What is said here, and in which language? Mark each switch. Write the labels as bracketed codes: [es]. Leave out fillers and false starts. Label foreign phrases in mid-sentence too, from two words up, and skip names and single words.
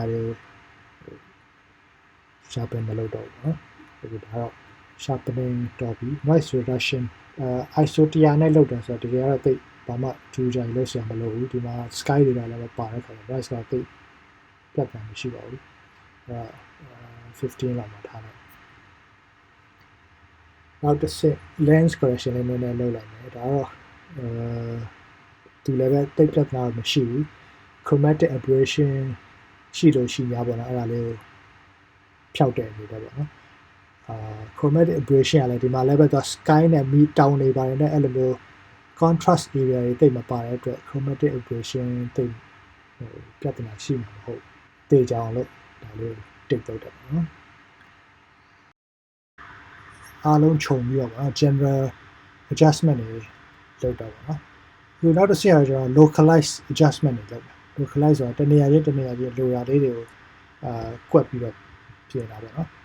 [my] sharpen မလုပ်တော့ဘူးနော်ဒါတော့ sharpening တော့ပြီး [en] noise reduction [my] ISO 100နဲ့လုပ်တယ်ဆိုတော့တကယ်တော့သိဘာမှထူးခြားလို့ဆရာမလုပ်ဘူးဒီမှာ sky တွေလည်းမပါတဲ့ခါကျ noise ကသိပြတ်ပြန်မရှိပါဘူး 15လောက်မှာထားလိုက်နောက်တစ်ဆက် [en] lens correction [my] လေးနည်းနည်းလုပ်လိုက်မယ်ဒါတော့သူ လည်းပဲတိတ်ပြတ်တာမရှိဘူး [en] chromatic aberration [my] ရှိလို့ရှိ냐ပေါ့နော်အဲ့ဒါလေးကိုဖြောက်တဲ့အနေနဲ့ပေါ့နော် [en] chromatic aberration [my] ကလည်းဒီမှာလည်းပဲသူ sky နဲ့မီးတောင်နေပါတယ်နဲ့အဲ့လိုမျိုး [en] contrast area [my] တွေတိတ်မပါတဲ့အတွက် [en] chromatic aberration [my] တိတ်ပြဿနာရှိမှာမဟုတ်တေချောင်လို့ဒါလေးတိတ်တော့တယ်နော် အားလုံးခြုံပြီးတော့ပေါ့နော် [en] general adjustment [my] တွေလုပ်တာပေါ့နော်ဒီနောက်တစ်ဆင့်ကတော့ [en] localize adjustment [my] တွေလုပ်တာ localize ဆိုတာတနေရာချင်းလိုရာလေးတွေကိုကွက်ပြီးတော့ပြင်တာပေါ့နော်